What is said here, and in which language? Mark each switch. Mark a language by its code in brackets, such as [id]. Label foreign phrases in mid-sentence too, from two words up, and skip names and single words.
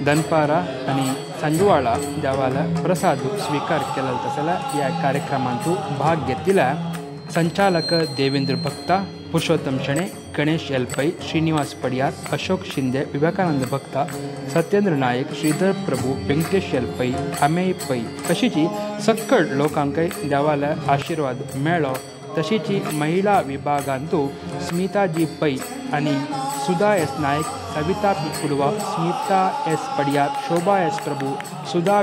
[kok] दनपारा आणि संजवाळा देवाला प्रसाद स्वीकार केला तसला ह्या कार्यक्रमांत भाग घेतलेल्या संचालक देवेंद्र भक्ता, पुरुषोत्तम शणे, गणेश एलपै, श्रीनिवास पडियार, अशोक शिंदे, विवेकानंद भक्ता, सत्येंद्र नायक, श्रीधर प्रभू, व्यंकटेश एलपै, अमेय पै तशीच सक्कड लोकांकय देवाला आशीर्वाद मेळ्ळो. तशीच महिला विभागांत स्मिताजी पै आणि सुधा एस नायक, सविता पी कुडवा, स्मिता एस पडियार, शोभा एस प्रभू, सुधा